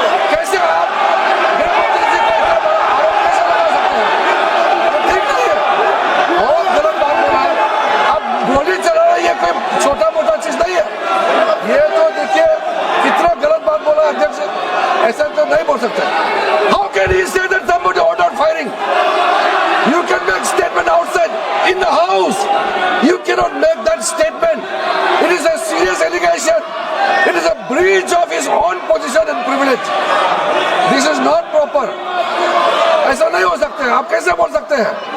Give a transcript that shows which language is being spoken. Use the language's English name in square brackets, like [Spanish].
[Hindi] कैसे आप गृहमंत्री जी को इतना बड़ा आरोप कैसे लगा सकते हैं? ठीक नहीं है, बहुत गलत बात बोला है। अब गोली चलाना ये कोई छोटा मोटा चीज नहीं है। ये तो देखिए कितना गलत बात बोला अध्यक्ष, ऐसा तो नहीं बोल सकते। [English] How can he say that somebody ordered firing? You can make statement outside in the house. You cannot make that statement. It is a serious allegation. It is a breach of his own position and privilege. This is not proper. [Hindi] ऐसा नहीं हो सकते, आप कैसे बोल सकते हैं?